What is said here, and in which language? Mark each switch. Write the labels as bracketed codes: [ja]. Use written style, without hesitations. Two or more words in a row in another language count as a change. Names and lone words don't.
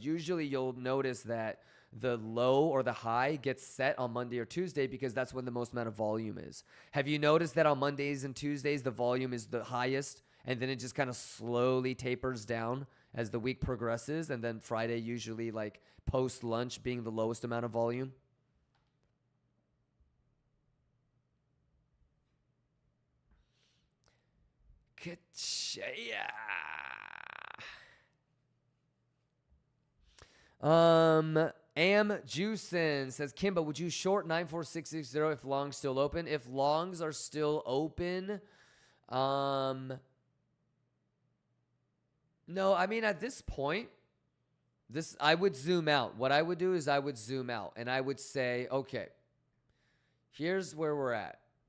[en] Usually you'll notice that the low or the high gets set on Monday or Tuesday because that's when the most amount of volume is. Have you noticed that on Mondays and Tuesdays, the volume is the highest and then it just kind of slowly tapers down as the week progresses, and then Friday usually like post lunch being the lowest amount of volume? Ka-cha-ya. Am Juicin says, Kimba, would you short 94660 if longs still open? If longs are still open, no, I mean, at this point, I would zoom out. What I would do is I would zoom out and I would say, okay, here's where we're at.